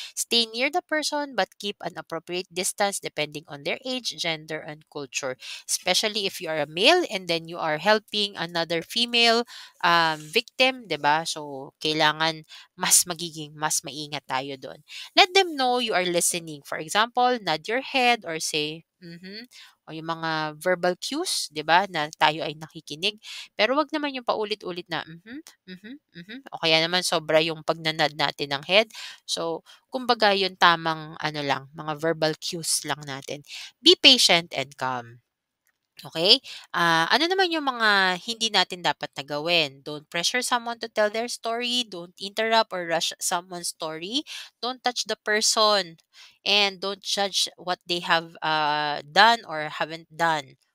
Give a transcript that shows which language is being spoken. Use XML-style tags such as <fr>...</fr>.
<en>Stay near the person but keep an appropriate distance depending on their age, gender, and culture. Especially if you are a male and then you are helping another female victim,</en> <tl>'di ba? So kailangan mas maingat tayo doon.</tl> <en>Let them know you are listening. For example, nod your head or say, mhm.</en> <tl>O yung mga verbal cues, 'di ba, na tayo ay nakikinig. Pero wag naman yung paulit-ulit na mhm, mhm, mhm. O kaya naman sobra yung pagnanod natin ng head. So, kumbaga yung tamang ano lang, mga verbal cues lang natin.</tl> <en>Be patient and calm. Okay.</en> <tl>Ano naman yung mga hindi natin dapat na gawin?</tl> <en>Don't pressure someone to tell their story. Don't interrupt or rush someone's story. Don't touch the person. And don't judge what they have done or haven't done.</en>